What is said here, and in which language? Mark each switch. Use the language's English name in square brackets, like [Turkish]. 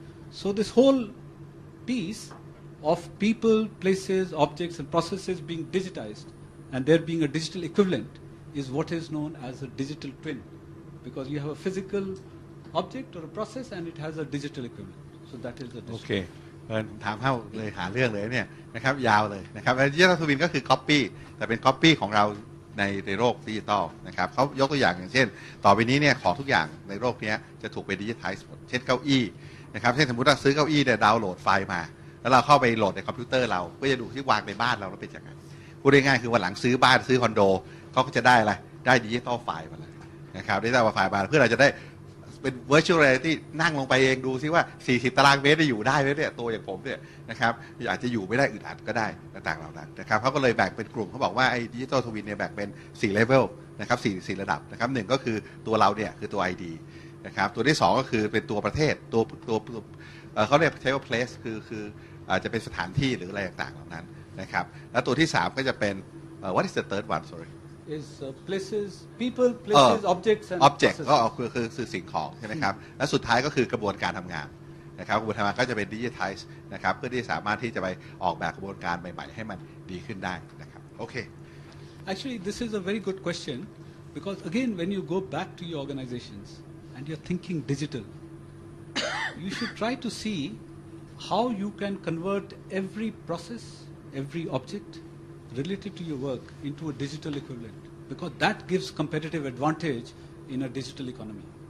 [English] So this whole piece of people, places, objects and processes being digitized and there being a digital equivalent is what is known as a digital twin, because you have a physical object or a process and it has a digital equivalent. So that is the digital. Okay. [Thai] ถามเข้าเลยหาเรื่องเลยเนี่ยนะครับยาวเลยนะครับดิจิทัลทวินก็คือ copy แต่เป็น copy ของเราในโลกดิจิตอลนะครับเขายกตัวอย่างเช่นต่อไปนี้เนี่ยของทุกอย่างในโลกนี้จะถูกไปดิจิทัลหมดเช่นเก้าอี้นะครับเช่นสมมติว่าซื้อเก้าอี้เนี่ยดาวน์โหลดไฟล์มาแล้วเราเข้าไปโหลดในคอมพิวเตอร์เราก็จะดูที่วางในบ้านเราแล้วเป็นยังไงพูดง่ายๆคือวันหลังซื้อบ้านซื้อคอนโดเขาก็จะได้อะไรได้ดิจิตอลไฟล์มาเลยนะครับดิจิตอลไฟล์มาเพื่อเราจะได้เ เป็น virtual reality นั่งลงไปเองดูซิว่า40ตารางเมตรได้อยู่ได้ไหมเนี่ยตัวอย่างผมเนี่ยนะครับอาจจะอยู่ไม่ได้อึดอัดก็ได้ต่างๆเหล่านั้นนะครับเขาก็เลยแบ่งเป็นกลุ่มเขาบอกว่าไอ้ดิจิทัลทวินเนี่ยแบ่งเป็น4 level นะครับ4ระดับนะครับ1ก็คือตัวเราเนี่ยคือตัว ID นะครับตัวที่2ก็คือเป็นตัวประเทศตัวเขาเรียกใช้ว่า place คืออาจจะเป็นสถานที่หรืออะไรต่างๆเหล่านั้นนะครับแล้วตัวที่3ก็จะเป็น [English] what is the third one sorry is places people places objects and [Thai] object ก็คือสิ่งของใช่ไหมครับและสุดท้ายก็คือกระบวนการทำงานนะครับกระบวนการทำงานก็จะเป็น digitize นะครับเพื่อที่สามารถที่จะไปออกแบบกระบวนการใหม่ๆให้มันดีขึ้นได้นะครับโอเค [English] Actually this is a very good question because again when you go back to your organizations and you're thinking digital you should try to see how you can convert every process every object related to your work into a digital equivalent because that gives competitive advantage in a digital economy.